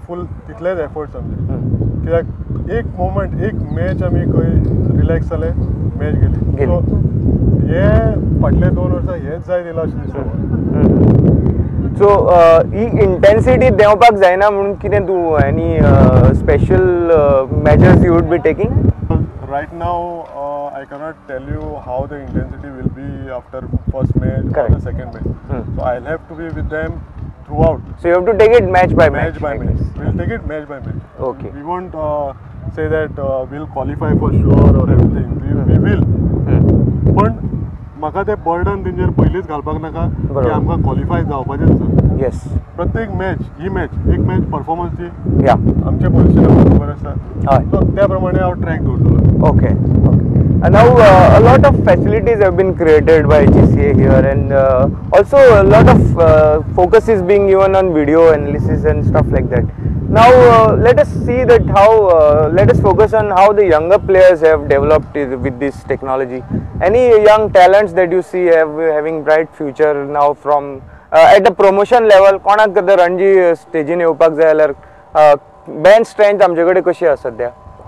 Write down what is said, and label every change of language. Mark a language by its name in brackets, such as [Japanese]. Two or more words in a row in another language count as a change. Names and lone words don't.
[Konkani] फूल तितलेच एफर्ट्स आमचे. कित्याक एक मोमेंट एक मॅच आमी खंय रिलॅक्स जाले मॅच गेली. सो हे फाटले 2 वर्सां हेच जाय दिला अशें दिसता. सो ही इंटेन्सिटी देंवपाक जायना म्हणून कितें तूं [English] any special measures you would be taking? Right now, I cannot tell you how the intensity will be after first match or the second match. So I'll have to be with them throughout. So you have to take it match by match. We'll take it match by match. Okay. We won't say that we'll qualify for sure or everything. We will. [Konkani] पण म्हाका ते बर्डन तेंचेर पयलींच घालपाक नाका की आमकां क्वॉलिफाय जावपाचें आसा. येस. प्रत्येक मॅच ही मॅच एक [English] match performance [Konkani] दी. आमचे पोझिशनाक बरोबर आसा. सो त्या प्रमाणे हांव ट्रॅक दवरतलो. [English] Okay. And now a lot of facilities have been created by GCA here, and also a lot of focus is being given on video analysis and stuff like that. Now let us see that how let us focus on how the younger players have developed with this technology. Any young talents that you see having bright future now from at the promotion level? [Konkani] कोणाक रणजी स्टेजीन येवपाक जाय जाल्यार [English] bench strength [Konkani] आमचे कडेन कशी आसा सद्या?